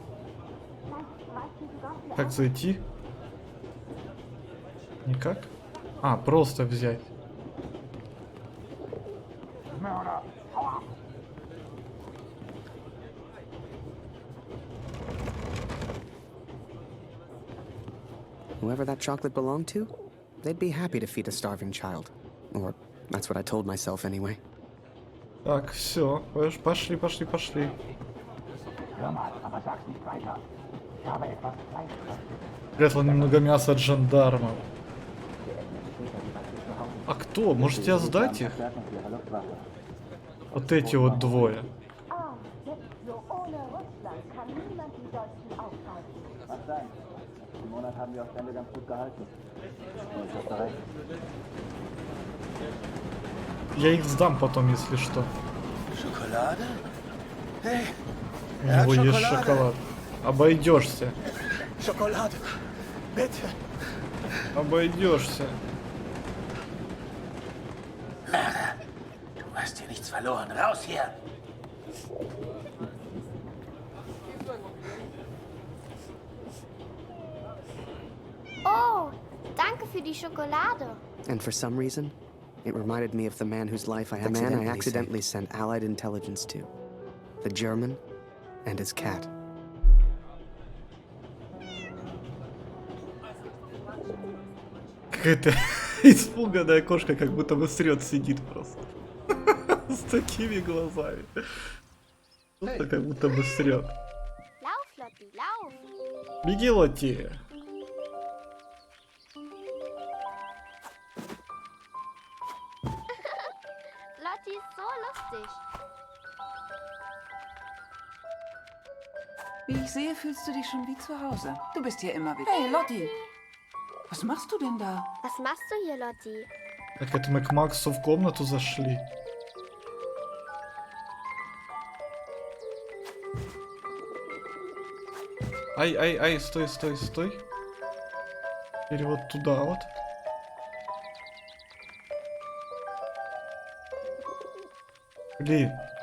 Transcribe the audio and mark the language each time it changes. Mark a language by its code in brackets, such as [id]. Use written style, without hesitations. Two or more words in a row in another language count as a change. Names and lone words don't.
[ru] Как зайти? Никак? А, просто взять. [en] Whoever that chocolate belonged to, they'd be happy to feed a starving child. Or that's what I told myself anyway. [ru] Так, все, пошли. Прятал немного мяса от жандармов. А кто? Может, я сдать их? Вот эти вот двое. Я их сдам потом, если что. [de] Schokolade? Hey, [ru] У него есть шоколад. Обойдешься. [de] Schokolade. Bitte. [ru] Обойдешься. [de] Du hast hier nichts verloren. Raus hier. Oh, danke für die Schokolade. [en] And for some reason, it reminded me of the man whose life I accidentally sent Allied intelligence to. The German and his cat. [ru] Какая-то испуганная кошка, как будто бы срет, сидит просто. С такими глазами. Просто как будто бы срет. [de] Lauf, Lotti, lauf. [ru] Беги, Лотти. [de] Lotti ist so lustig. Wie ich sehe, fühlst du dich schon wie zu Hause. Du bist hier immer wieder. Hey, Lotti. Was machst du denn da? Was machst du hier, Lotti? [ru] Так, это мы к Максу в комнату зашли. Ай, стой. Теперь вот туда вот. Блин.